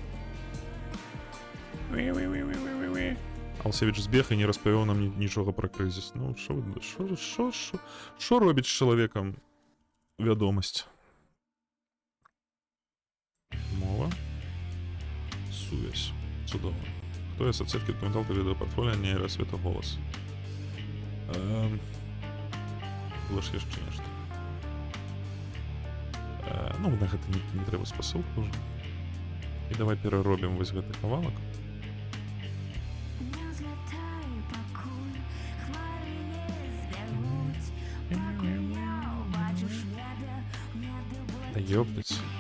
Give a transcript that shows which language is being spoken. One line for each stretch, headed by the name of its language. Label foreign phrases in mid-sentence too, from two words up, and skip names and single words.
Ukrainian: Алсевич збіг і не розповів нам нічого про кризис. Ну, що робить з чоловіком відомість?
Belarusian: Мова. Сувязь. Чудово.
Ukrainian: Хто є соцсетки, документалка, відеопортфоліо, нейросвета, голос?
Belarusian: Было ж яшчэ нешта. Ну, на гэта не трэба спасылку уже. І давай пераробім вось гэты кавалак.
Russian: Да ёптаць.